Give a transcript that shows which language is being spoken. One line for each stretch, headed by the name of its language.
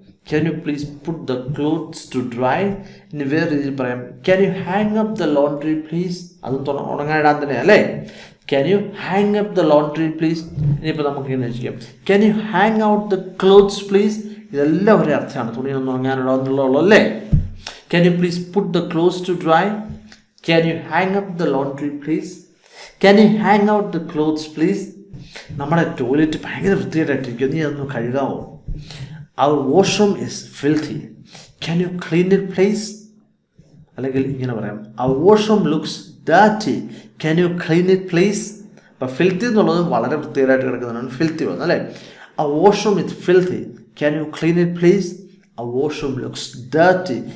English: Can you please put the clothes to dry?
Malayalam: ഇനി വേറെ രീതിയിൽ പറയാം,
English: Can you hang up the laundry please?
Malayalam: അതും ഉണങ്ങാനിടാൻ തന്നെ അല്ലേ.
English: Can you hang up the laundry please?
Malayalam: ഇനിയിപ്പോൾ നമുക്ക് ഇങ്ങനെ ചെയ്യാം,
English: Can you hang out the clothes please?
Malayalam: ഇതെല്ലാം ഒരേ അർത്ഥമാണ്, തുണിയൊന്നും ഉണങ്ങാനിടാം എന്നുള്ളൂ അല്ലേ.
English: Can you please put the clothes to dry? Can you hang up the laundry please? Can you hang out the clothes please?
Malayalam: നമ്മുടെ ടോയ്ലറ്റ് ഭയങ്കര വൃത്തിയായിട്ടിരിക്കും, നീ അതൊന്ന് കഴുകാമോ?
English: Our washroom is filthy. Can you clean it please?
Malayalam: അല്ലെങ്കിൽ ഇങ്ങനെ പറയാം,
English: Our washroom looks dirty. Can you clean it please?
Malayalam: അപ്പം filthy എന്നുള്ളത് വളരെ വൃത്തിയായിട്ട് കിടക്കുന്നതാണ് ഫിൽത്തി വന്നത് അല്ലേ.
English: Our washroom is filthy. Can you clean it please? Our washroom looks dirty.